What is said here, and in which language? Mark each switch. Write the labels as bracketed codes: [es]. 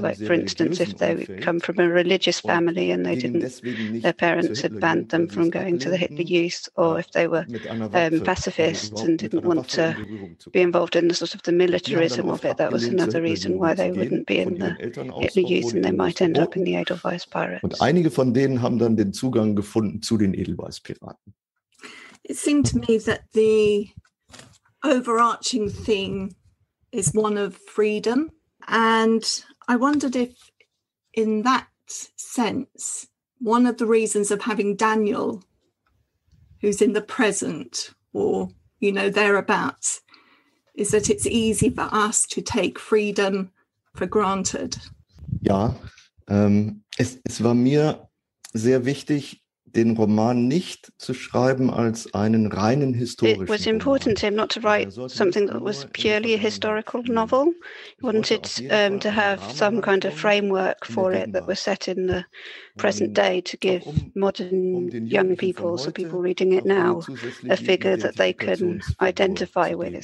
[en] Like, for instance, if they come from a religious family and their parents had banned them from going to the Hitler Youth, or if they were pacifists and didn't want to be involved in the sort of the militarism of it, that was another reason why they wouldn't be in the Hitler Youth and they might end up in the Edelweiss Pirates. [de] Und einige von denen haben dann den Zugang gefunden zu den Edelweiss Piraten. [en] It seemed to me that the overarching theme is one of freedom, and I wondered if, in that sense, one of the reasons of having Daniel, who's in the present or thereabouts, is that it's easy for us to take freedom for granted. [de] Ja, es war mir sehr wichtig, den Roman nicht zu schreiben als einen reinen historischen [en] It was important to him not to write something that was purely a historical novel. He wanted to have some kind of framework for it that was set in the present day, to give modern young people, so people reading it now, a figure that they can identify with.